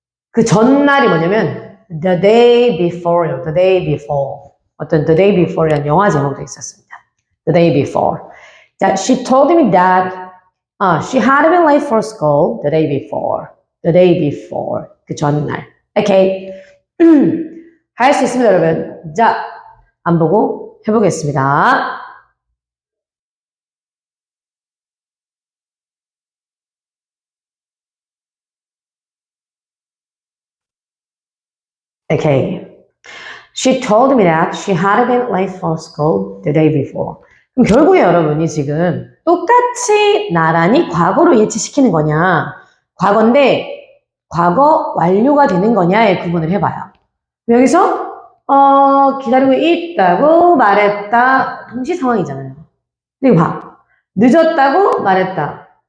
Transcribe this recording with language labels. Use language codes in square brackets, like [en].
[ko] 그 전날이 뭐냐면 [en] the day before [ko] 요. [en] The day before. [ko] 어떤 The Day Before이라는 영화 제목도 있었습니다. [en] The Day Before. 자, she told me that she had been late for school the day before. The day before. [ko] 그 전날. 오케이. 할 수 있습니다, 여러분. 자, 안 보고 해보겠습니다. 오케이. [en] She told me that she had been late for school the day before. [ko] 그럼 결국에 여러분이 지금 똑같이 나란히 과거로 일치시키는 거냐, 과거인데 과거 완료가 되는 거냐에 구분을 해봐요. 여기서 기다리고 있다고 말했다. 동시 상황이잖아요. 근데 이거 봐. 늦었다고 말했다.